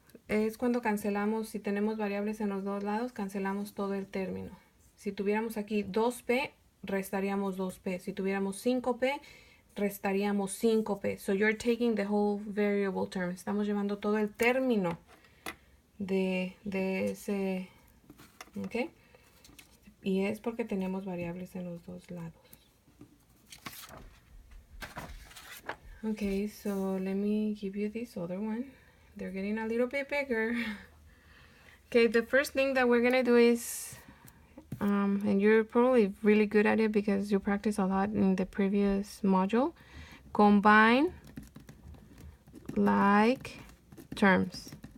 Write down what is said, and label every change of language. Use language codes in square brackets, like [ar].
[es] Es cuando cancelamos, si tenemos variables en los dos lados, cancelamos todo el término. Si tuviéramos aquí 2p, restaríamos 2p. Si tuviéramos 5p, restaríamos 5p. [en] So you're taking the whole variable term. [es] Estamos llevando todo el término de ese, ¿ok? Y es porque tenemos variables en los dos lados. [en] Okay, so let me give you this other one. They're getting a little bit bigger. Okay, the first thing that we're gonna do is, and you're probably really good at it because you practiced a lot in the previous module, combine like terms.